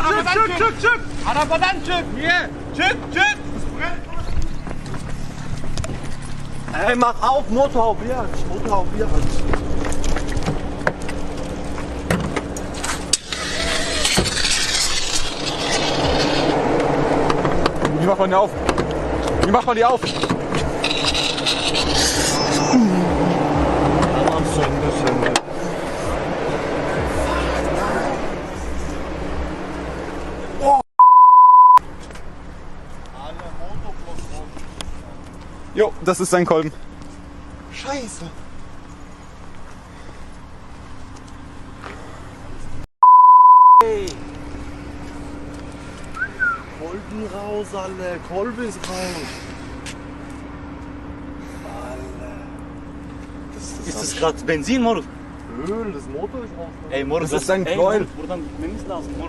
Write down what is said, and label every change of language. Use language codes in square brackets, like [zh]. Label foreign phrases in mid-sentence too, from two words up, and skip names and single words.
[tr] çık. Arabadan çık. Niye? Çık. Ey, [de] mach auf, Motorhaube, ja. Motorhaube, ja. Wie macht man die auf? Wie macht man die auf? [tr] Tamam söndü. [de] Jo, das ist sein Kolben. Scheiße. Kolben raus, alle. Kolben ist raus. Ist das gerade Benzin, Moruk? Öl, das Motor ist raus. [tr] Ey, Moruk, [de] Das ist ein Knäuel. [tr] Moruk, buradan gitmemiz lazım, Moruk.